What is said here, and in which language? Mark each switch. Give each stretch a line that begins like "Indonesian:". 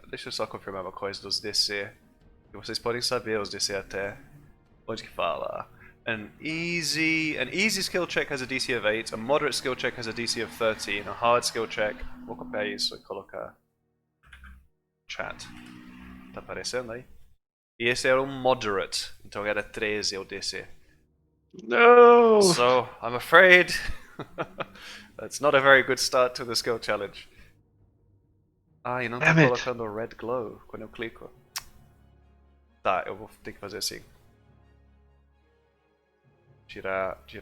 Portuguese: Deixa eu só confirmar uma coisa dos DC. Que vocês podem saber os DC até. Onde que fala?
English: An easy skill check has a DC of 8, a moderate skill check has a DC of 13, a hard skill check.
Portuguese: Vou copiar isso e colocar chat. Tá aparecendo aí? E esse era um moderate, então era 13 o DC.
English: No! So, I'm afraid that's not a very good start to the skill challenge.
Portuguese: E não tá
English: Damn it.
Portuguese: colocando o red glow quando eu clico. Tá, eu vou ter que fazer assim. Tirar.